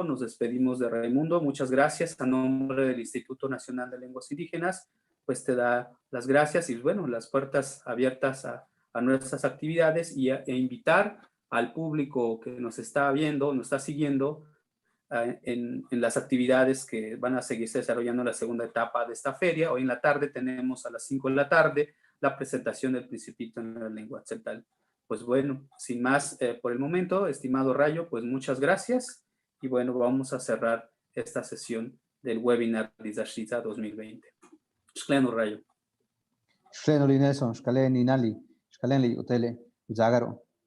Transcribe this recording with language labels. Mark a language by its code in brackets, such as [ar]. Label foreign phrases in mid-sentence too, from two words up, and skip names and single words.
[es] Nos despedimos de Raimundo. Muchas gracias a nombre del Instituto Nacional de Lenguas Indígenas pues te da las gracias y bueno, las puertas abiertas a nuestras actividades e invitar al público que nos está viendo, nos está siguiendo en las actividades que van a seguirse desarrollando en la segunda etapa de esta feria. Hoy en la tarde tenemos a las 5 de la tarde la presentación del Principito en la lengua tzeltal. Pues bueno, sin más por el momento, estimado Rayo, pues muchas gracias y bueno, vamos a cerrar esta sesión del webinar de Zashiza 2020. [tzh] Xcleno Rayo. Xenoli Nelson, Xcalen Inali, Xcalenli Utele, Zagaro.